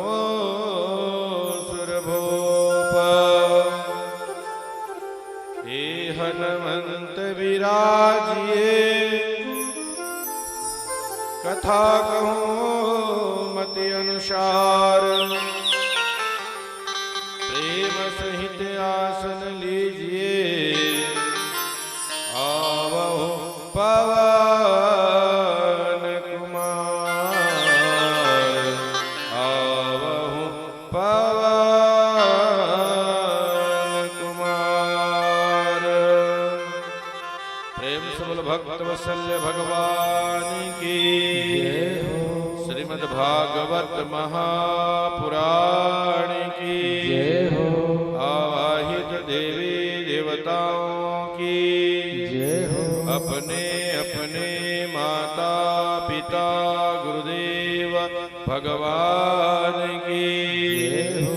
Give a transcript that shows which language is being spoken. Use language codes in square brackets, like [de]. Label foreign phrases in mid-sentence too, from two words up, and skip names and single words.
[hi] हनुमंत विराजिए कथा कहूँ मति अनुसार, प्रेम सहित आसन लीजिए आवो पवन कुमार, आवो पवन कुमार। प्रेम सबल भक्त वत्सल्य भगवान की श्रीमद् भागवत महापुराण की जय हो। आवाहित देवी देवताओं की जय हो। अपने अपने माता पिता गुरुदेव भगवान की जय हो।